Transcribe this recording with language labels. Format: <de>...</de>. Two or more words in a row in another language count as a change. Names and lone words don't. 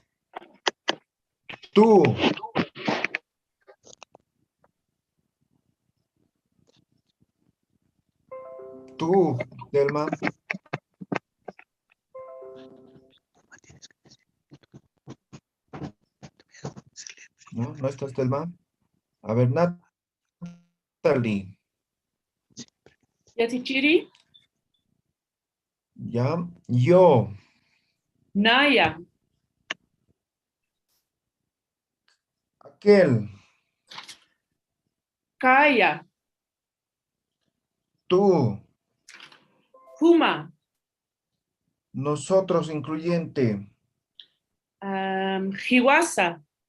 <es>Tú. Tú, Telma. ¿No? ¿No estás, Telma? A ver, Natalie. Yatichiri, Ya, yo. Naya, Aquel. Kaya, Tú. Kuma, Nosotros, incluyente. Hiwasa,</es>